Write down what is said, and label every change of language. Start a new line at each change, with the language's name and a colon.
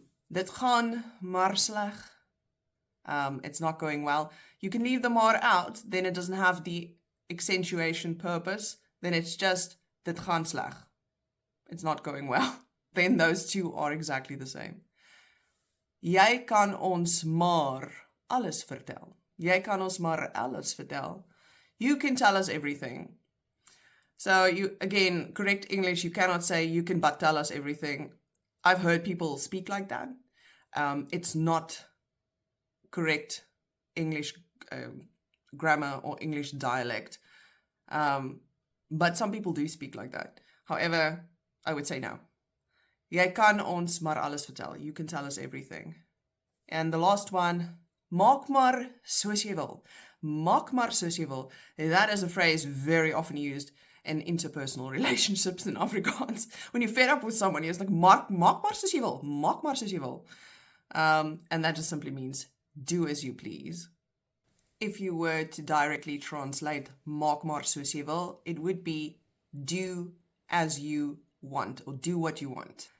Afrikaans: Dit gaan maar sleg.
English: It's not going well. You can leave the maar out, then it doesn't have the accentuation purpose. Then it's just,
Afrikaans: dit gaan sleg.
English: It's not going well. Then those two are exactly the same.
Afrikaans: Jy kan ons maar alles vertel. Jy kan ons maar alles vertel.
English: You can tell us everything. So you, again, correct English, you cannot say you can but tell us everything. I've heard people speak like that. It's not correct English grammar or English dialect. But some people do speak like that. However, I would say no.
Afrikaans: Jy kan ons maar alles vertel.
English: You can tell us everything. And the last one,
Afrikaans: maak maar soos jy wil. Maak maar soos jy wil.
English: That is a phrase very often used in interpersonal relationships in Afrikaans. When you're fed up with someone, you're just like,
Afrikaans: maak maar soos jy wil.
English: Maak maar soos jy wil. And that just simply means do as you please. If you were to directly translate
Afrikaans: maak maar soos jy wil,
English: it would be do as you want, or do what you want.